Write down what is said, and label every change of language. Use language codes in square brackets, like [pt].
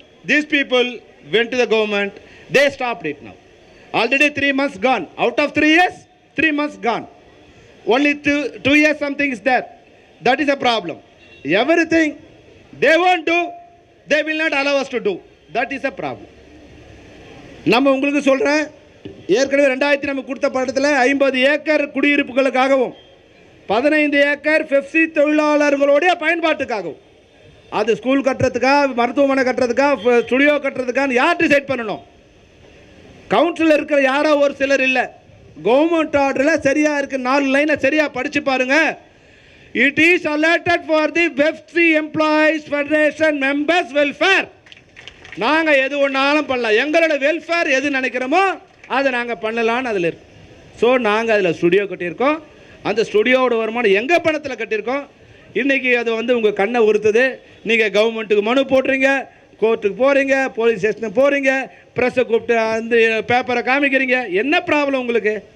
[en] These people went to the government. They stopped it now. Already 3 months gone. Out of 3 years, 3 months gone. Only 2 years something is there. That is a problem. Everything they won't do, they will not allow us to do. That is a problem. [ta] நம்ம உங்களுக்கு சொல்கிறேன், ஏற்கனவே 2000 நம்ம கொடுத்த படத்தில் 50 acre குடியிருப்புகளுக்காகவும் 15 acre FEFC தொழிலாளர்களுடைய பயன்பாட்டுக்காகவும், அது school கட்டுறதுக்கா, மருத்துவமனை கட்டுறதுக்கா, ஸ்டுடியோ கட்டுறதுக்கான்னு யார் டிசைட் பண்ணணும்? கவுன்சிலில் இருக்கிற யாரோ ஒரு சிலர் இல்லை. கவர்மெண்ட் ஆர்டரில் சரியாக இருக்குது. 4 லைனை சரியாக படித்து பாருங்கள். [en] It is allotted for the FEFC Employees Federation Members Welfare. [ta] நாங்கள் எது ஒன்றாலும் பண்ணலாம். எங்களோட வெல்ஃபேர் எது நினைக்கிறோமோ அதை நாங்கள் பண்ணலான்னு அதில் இருக்கு. ஸோ நாங்கள் அதில் ஸ்டுடியோ கட்டியிருக்கோம். அந்த ஸ்டுடியோவோட வருமானம் எங்கள் பணத்தில் கட்டியிருக்கோம். இன்றைக்கி அது உங்கள் கண்ணை உறுத்துது. நீங்கள் கவர்மெண்ட்டுக்கு மனு போடுறீங்க, கோர்ட்டுக்கு போகிறீங்க, போலீஸ் ஸ்டேஷனுக்கு போகிறீங்க, ப்ரெஸ்ஸை கூப்பிட்டு அந்த பேப்பரை காமிக்கிறீங்க. என்ன ப்ராப்ளம் உங்களுக்கு?